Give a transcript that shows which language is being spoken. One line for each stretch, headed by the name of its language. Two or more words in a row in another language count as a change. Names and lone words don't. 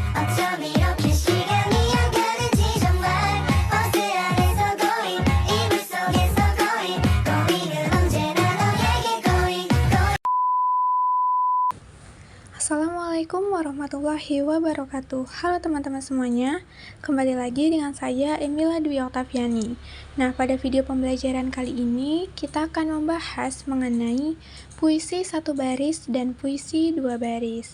Korean: 어쩜 이렇게 시간이 안 가는지 정말 버스 안에서 고잉 이불 속에서 고잉은 언제나 너에게 고잉.
Arabic: السلام عليكم ورحمة الله وبركاته.
Indonesian: Halo teman-teman semuanya, kembali lagi dengan saya Emila Dwi Oktaviani. Nah, pada video pembelajaran kali ini kita akan membahas mengenai puisi satu baris dan puisi dua baris.